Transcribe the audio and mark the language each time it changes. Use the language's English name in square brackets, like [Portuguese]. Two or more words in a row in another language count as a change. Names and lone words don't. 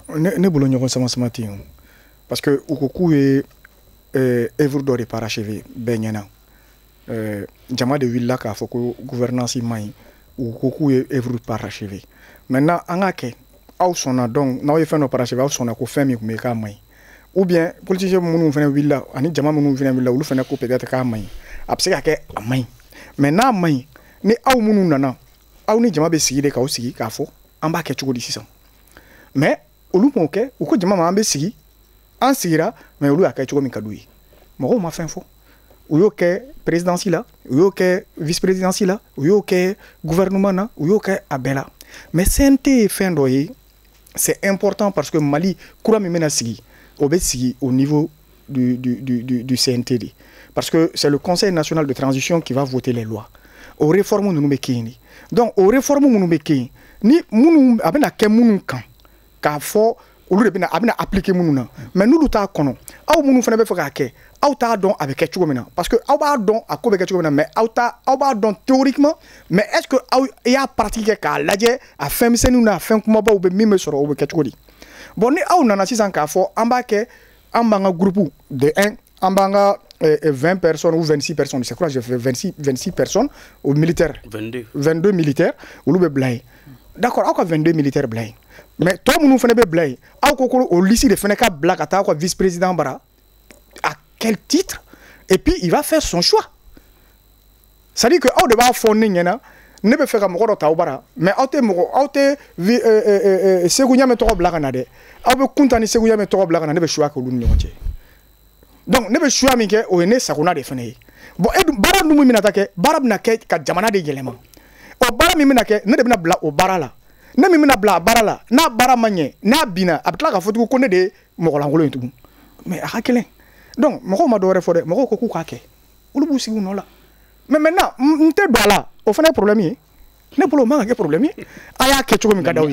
[Bambara] ne bolo ɲɔgɔn sama tɛ yen [French] parce que [Bambara] u ko k'u ye œuvre dɔ de parachever bɛɛ ɲɛna jama de wulila k'a fɔ ko gouvernance man ɲi u ko k'u ye œuvre parachever maintenant an k'a kɛ aw sɔnna donc n'aw ye fɛn dɔ parachever aw sɔnna ko fɛn min tun bɛ k'a man ɲi [French] ou bien [Bambara] politicien minnu fana wulila ani jama minnu fana wulila olu fana ko peut-être k'a man ɲi a bɛ se ka kɛ a man ɲi mais n'a man ɲi ni aw minnu nana aw ni jama bɛ sigi de k'aw sigi k'a fɔ an b'a kɛ cogo di sisan mais olu m'o kɛ u ko jama ma an bɛ sigi an sigira mais olu y'a kɛ cogo min ka d'u ye mɔgɔw ma fɛn fɔ u y'o kɛ présidence la u y'o kɛ [French] vice présidence [Bambara] la u y'o kɛ gouvernement na u y'o kɛ a bɛɛ la mais CNT ye fɛn dɔ ye [French] c'est important parce que [Bambara] Mali kura min bɛna sigi o bɛ sigi [French] au niveau du CNT [Bambara] de [French] parce que c'est le Conseil national de transition qui va voter les lois [Bambara] o réforme ninnu bɛ kɛ yen de donc o réforme minnu bɛ kɛ yen ni minnu a bɛna kɛ minnu kan k'a fɔ olu de bɛna a bɛna appliquer minnu na mais n'olu t'a kɔnɔ aw minnu fana bɛ fɛ k'a kɛ aw t'a dɔn a bɛ kɛ cogo min na [French] parce que [Bambara] aw b'a dɔn a ko bɛ kɛ cogo min na mais aw b'a dɔn [French] théoriquement mais est ce que [Bambara] aw y'a pratiquer k'a lajɛ a fɛn misɛnninw n'a fɛn kumabaw bɛ min bɛ sɔrɔ o bɛ kɛ cogo di bon ni aw nana sisan k'a fɔ an b'a kɛ an b'an ka [French] groupe de [Bambara] 1 an b'an ka [French] 20 personnes ou 26 personnes c'est quoi j'ai fait 26 personnes aux militaires 22 militaires [Bambara] olu bɛ bila yen [French] d'accord [Bambara] aw ka [French] 22 militaires [Bambara] bila yen mais tɔ minnu fana bɛ bila yen aw ko ko o liste de fana ka bila ka taa aw ka [French] vice président [Bambara] bara [French] à quel titre et puis il va faire son choix c'est à dire que [Bambara] aw de b'a fɔ ne ɲɛna ne bɛ fɛ ka mɔgɔ dɔ ta aw bara mais aw tɛ Segu Ɲame tɔgɔ bila ka na dɛ aw bɛ Kunta ni Segu Ɲame tɔgɔ bila ka na ne bɛ choix kɛ olu ni ɲɔgɔn cɛ donc ne bɛ choix min kɛ o ye ne sagona de fana ye bon baara ninnu min bɛna taa kɛ baara bɛna kɛ ka jamana de yɛlɛma o baara min bɛna kɛ ne de bɛna bila o baara la ne min bɛna bila a baara la n'a baara ma ɲɛ n'a binna a bɛ tila k'a fɔ tugun ko ne de ye mɔgɔ lankolon ye tugun mais a ka kelen donc mɔgɔw ma dɔwɛrɛ fɔ dɛ mɔgɔw ko k'u k'a kɛ olu b'u sigi u nɔ la [French] mais maintenant [Bambara] n tɛ don a la o fana ye problème ye ne bolo o man ka kɛ problème ye a y'a kɛ cogo min ka d'aw ye